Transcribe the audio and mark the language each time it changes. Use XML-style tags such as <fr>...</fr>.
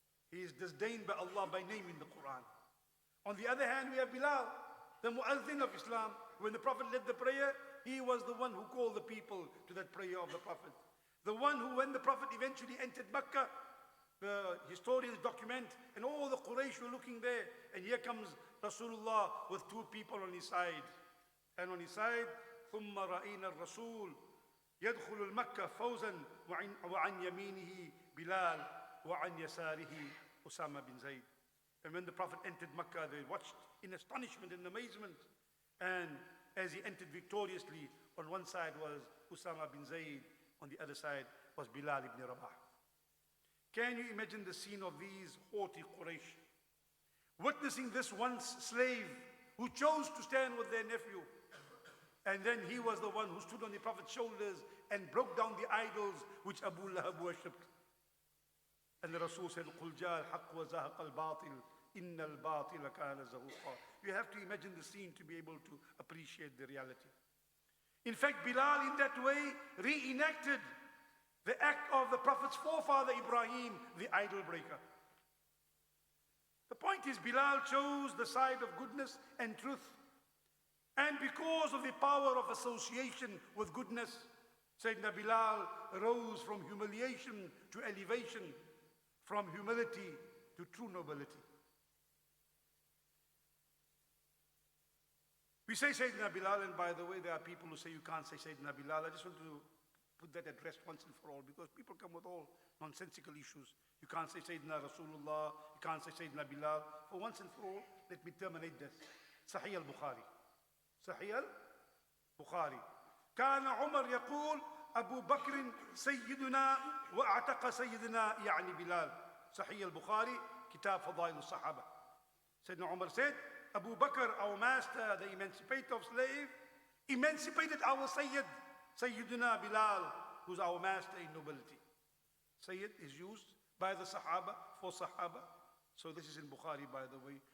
<en>He is disdained by Allah by name in the Quran. On the other hand, we have Bilal, the mu'adhin of Islam. When the Prophet led the prayer, he was the one who called the people to that prayer of the Prophet. The one who, when the Prophet eventually entered Mecca, the historians document, and all the Quraysh were looking there, and here comes Rasulullah with two people on his side. And on his side,</en> <ar>ثُمَّ رَأَيْنَا الرَّسُولِ يَدْخُلُ الْمَكَّةَ فَوْزًا وَعَنْ يَمِينِهِ بِلَالٍ وَعَنْ يَسَارِهِ Usama bin Zayd.</ar> <en>And when the Prophet entered Mecca, they watched in astonishment and amazement. And as he entered victoriously, on one side was Usama bin Zayd, on the other side was Bilal ibn Rabah. Can you imagine the scene of these haughty Quraysh witnessing this once slave who chose to stand with their nephew, and then he was the one who stood on the Prophet's shoulders and broke down the idols which Abu Lahab worshipped. And the Rasul said,</en> <ar>قُلْ جَاءَ الْحَقُّ وَزَهَقَ الْبَاطِلُ إِنَّ الْبَاطِلَ كَانَ زَهُوقًا.</ar> <en>You have to imagine the scene to be able to appreciate the reality. In fact, Bilal in that way reenacted the act of the Prophet's forefather Ibrahim, the idol breaker. The point is, Bilal chose the side of goodness and truth. And because of the power of association with goodness, Sayyidina Bilal rose from humiliation to elevation, from humility to true nobility. We say Sayyidina Bilal, and by the way, there are people who say you can't say Sayyidina Bilal. I just want to put that at rest once and for all, because people come with all nonsensical issues. You can't say Sayyidina Rasulullah, you can't say Sayyidina Bilal. For once and for all, let me terminate this. Sahih al-Bukhari. Sahih al-Bukhari.</en> <ar>كان عمر يقول أبو بكر سيدنا وأعتق سيدنا يعني بلال.</ar> <en>Sahih al-Bukhari, Kitab Fadail al-Sahaba. Sayyidina Umar said, Abu Bakr, our master, the emancipator of slave, emancipated our Sayyid, Sayyiduna Bilal, who's our master in nobility. Sayyid is used by the Sahaba for Sahaba. So this is in Bukhari, by the way.</en>